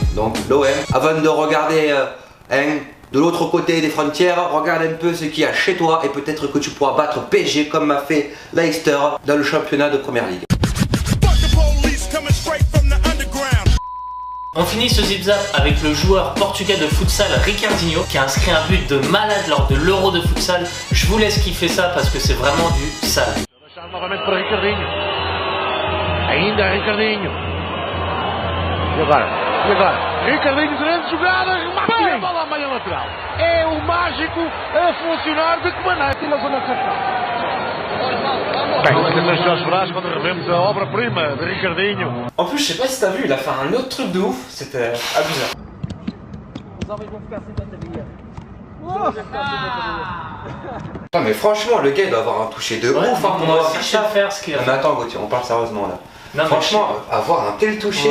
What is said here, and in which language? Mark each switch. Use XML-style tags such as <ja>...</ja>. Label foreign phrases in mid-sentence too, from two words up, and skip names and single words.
<fr>Donc l'OM, avant de regarder de l'autre côté des frontières, regarde un peu ce qu'il y a chez toi et peut-être que tu pourras battre PSG comme m'a fait Leicester dans le championnat de première ligue. On finit ce zip-zap avec le joueur portugais de futsal Ricardinho qui a inscrit un but de malade lors de l'Euro de futsal. Je vous laisse kiffer ça parce que c'est vraiment du sale.</fr> <pt>Novamente para Ricardinho. Ainda Ricardinho. E agora? Ricardinho, grande jogada, remate a bola à meia lateral. É o mágico a funcionar de que maneira? Tira a zona central. Bem, Jorge Brás quando revemos a obra-prima de Ricardinho.</pt> <fr>En plus, je sais pas si t'as vu, il a fait un autre truc de ouf, c'était abusé. Non mais franchement, le gars il doit avoir un toucher de ouf. Hein, Moi aussi je sais faire ce qu'il a Non fait. mais attends Gauthier, on parle sérieusement là. Non, mais franchement, avoir un tel toucher</fr>